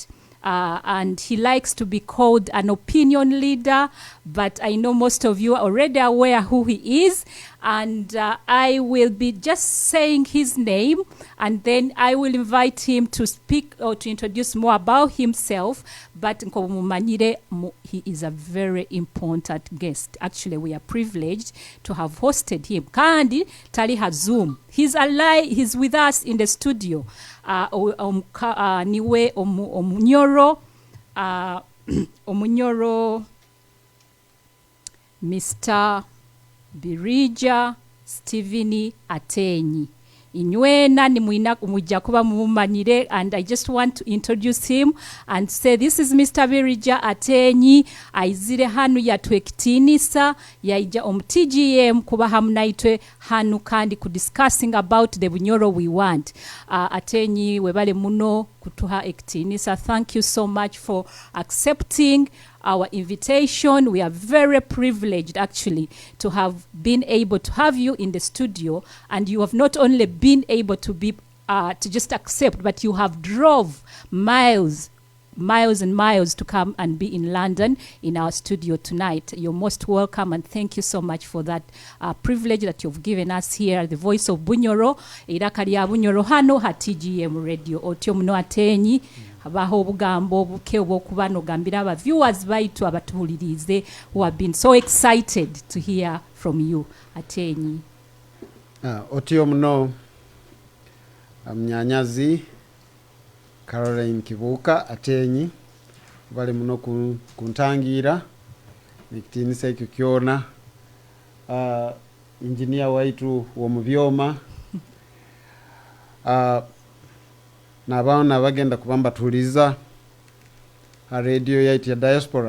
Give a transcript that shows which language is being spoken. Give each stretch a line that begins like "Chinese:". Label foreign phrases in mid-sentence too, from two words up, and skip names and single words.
English: And he likes to be called an opinion leader, but I know most of you are already aware who he is, and I will be just saying his name, and then I will invite him to speak or to introduce more about himself. But he is a very important guest. Actually, we are privileged to have hosted him.
Nyoro: Kandi tali ha Zoom.
English: He's alive. He's with us in the studio.
Nyoro: Niwe Omunyoro, Omunyoro, Mr. Birija, Stephen Ateenyi. Inywena ni muina kumujja kuba mumanyire,
English: and I just want to introduce him and say this is Mr.
Nyoro: Birija Ateenyi. Aizire hanu yatwekitinisa yaija TGM kuba hamunaitwe hanu kandi kudiscussing
English: about the Bunyoro we want.
Nyoro: Ateenyi webale muno kutuha ekitinisa.
English: Thank you so much for accepting our invitation. We are very privileged actually to have been able to have you in the studio, and you have not only been able to be to just accept, but you have drove miles and miles to come and be in London in our studio tonight. You're most welcome, and thank you so much for that privilege that you've given us here, the voice of Bunyoro,
Nyoro: Eiraka lya Bunyoro hano ha
English: TGM radio.
Nyoro: Otyo muno Ateenyi. Abaho obugambo obuke obwokubano gambira aba viewers baitu abatuhulirize
English: who have been so excited to hear from you,
Nyoro: Ateenyi. Otyo muno Mnyanyazi Caroline Kibuka Ateenyi bali muno kuntangira nikitinisa ekyo kyona engineer waitu womubyoma n'abaana bagenda kubamba tuliza radio yaitu ya Diaspora.